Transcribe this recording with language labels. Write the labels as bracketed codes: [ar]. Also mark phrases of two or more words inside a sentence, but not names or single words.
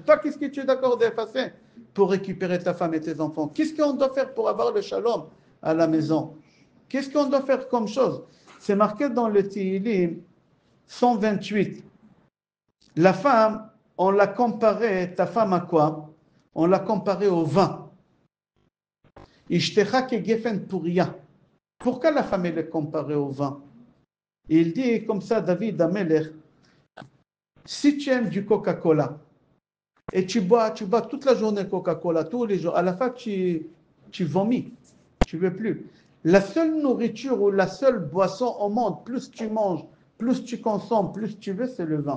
[fr] Toi, qu'est-ce que tu es d'accord d'effacer pour récupérer ta femme et tes enfants? Qu'est-ce qu'on doit faire pour avoir le shalom à la maison? Qu'est-ce qu'on doit faire comme chose? C'est marqué dans le Tehillim 128. La femme, on l'a comparée, ta femme à quoi? On l'a comparé au vin. [he] אשתך כגפן פוריה. [fr] Pourquoi la femme est comparée au vin? Il dit comme ça, David Amelech, si tu aimes du Coca-Cola et tu bois toute la journée Coca-Cola, tous les jours, à la fin tu vomis, tu ne veux plus. La seule nourriture ou la seule boisson au monde, plus tu manges, plus tu consommes, plus tu veux, c'est le vin.